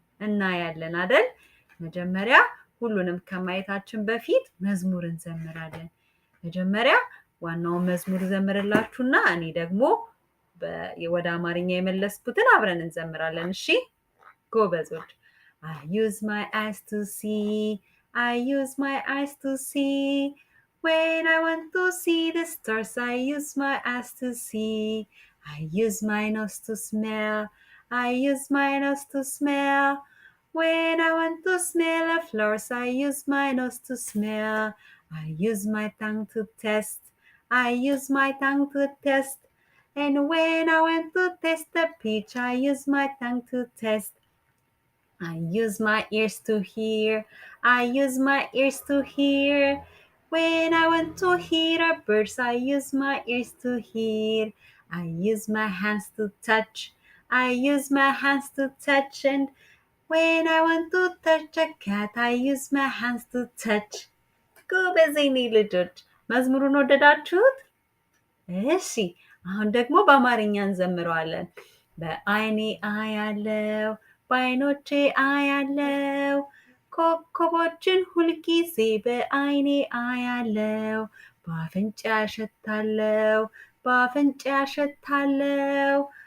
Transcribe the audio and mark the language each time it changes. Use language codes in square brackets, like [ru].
[am] እናያለን አይደል? መጀመሪያ ሁሉንም ከማየታችን በፊት መዝሙር እንዘምራለን። መጀመሪያ ዋናውን መዝሙር ዘምርላችሁና እኔ ደግሞ ወደ አማርኛ የመለስኩትን አብረን እንዘምራለን። እሺ ጎበዞች። [en] I use my eyes to see. I use my eyes to see. When I want to see the stars, I use my eyes to see. I use my nose to smell. I use my nose to smell. When I want to smell the flowers, I use my nose to smell. I use my tongue to taste. I use my tongue to taste. And when I want to taste the peach, I use my tongue to taste. I use my ears to hear. I use my ears to hear. When I want to hear the birds, I use my ears to hear. I use my hands to touch. I use my hands to touch. And when I want to touch a cat, I use my hands to touch. [am] ጎበዝ የኔ ልጆች፣ መዝሙሩን ወደዳችሁት? እሺ፣ አሁን ደግሞ በአማርኛ እንዘምረዋለን። በአይኔ አያለው፣ በአይኖቼ አያለው፣ ኮከቦችን ሁልጊዜ በአይኔ አያለው፣ በአፍንጫ አሸታለው፣ በአፍንጫ አሸታለው፣